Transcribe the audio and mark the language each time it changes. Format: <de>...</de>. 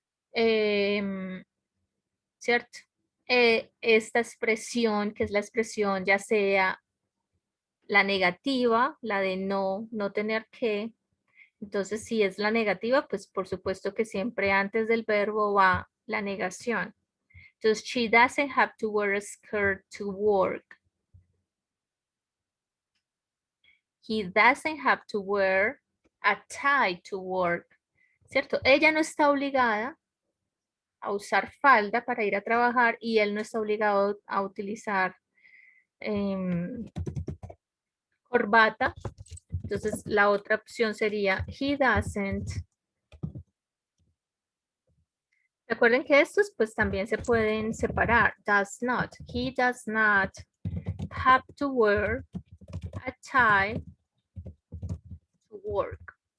<es>¿Cierto? Esta expresión, que es la expresión ya sea la negativa, la de no tener que. Entonces, si es la negativa, pues por supuesto que siempre antes del verbo va la negación.</es> <en>Entonces, she doesn't have to wear a skirt to work. He doesn't have to wear a tie to work.</en> <es>¿Cierto? Ella no está obligada a usar falda para ir a trabajar y él no está obligado a utilizar corbata. Entonces, la otra opción sería</es> <en>he doesn't.</en> <es>Recuerden que estos pues también se pueden separar.</es> <en>Does not. He does not have to wear a tie to work.</en>